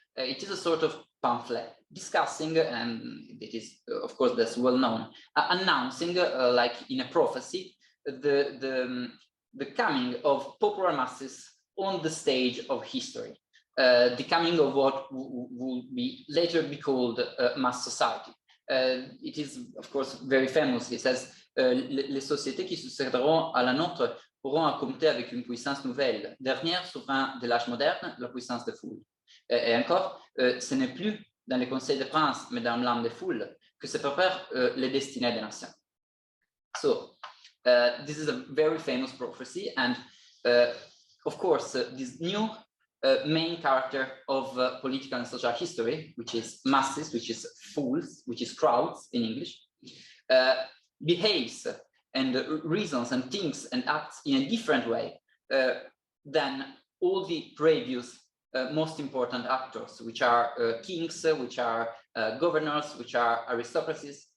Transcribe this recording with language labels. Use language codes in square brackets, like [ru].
[en] It is a sort of pamphlet discussing, and it is, of course, that's well known, announcing, like in a prophecy, the coming of popular masses on the stage of history, the coming of what will be later be called mass society. It is, of course, very famous. It says, [fr] les sociétés qui succéderont à la nôtre auront à compter avec une puissance nouvelle, dernière souverain de l'âge moderne, la puissance des foules. Et encore, ce n'est plus dans les conseils des princes, mais dans l'âme des foules, que se préparent les destinées des nations. [en] So, this is a very famous prophecy, and of course, this new main character of political and social history, which is masses, which is fools, which is crowds in English, behaves and reasons and thinks and acts in a different way than all the previous most important actors, which are kings, which are governors, which are aristocracies.